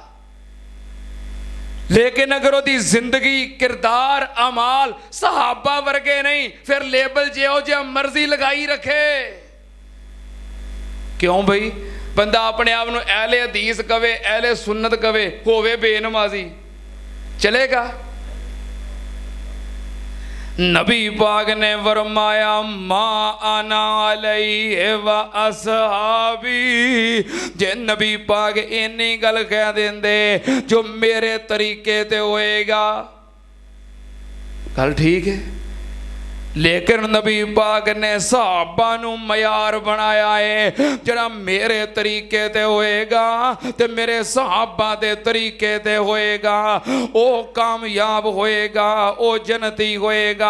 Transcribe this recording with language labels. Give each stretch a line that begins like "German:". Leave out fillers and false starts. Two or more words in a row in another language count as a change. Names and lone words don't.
Punjabi: لیکن اگر اوہدی زندگی، کردار، اعمال صحابہ ورگے نہیں، فیر لیبل جو جو مرضی لائی رکھے. کیوں بھائی? بندہ اپنے آپ کو اہلِ حدیث کہوے، اہلِ سنت کہوے، ہووے بے نمازی، چلے گا? نبی پاک نے فرمایا
Arabic: ما أنا عليه وأصحابي.
Punjabi: جے نبی پاک اینی گل کہہ دیندے جو میرے طریقے تے ہوئے گا، گل ٹھیک ہے. لیکن نبی پاک نے صحابہ نوں معیار بنایا ہے، جرا میرے طریقے تے ہوئے گا تے میرے صحابہ دے طریقے تے ہوئے گا، او کامیاب ہوئے گا، او جنتی ہوئے گا.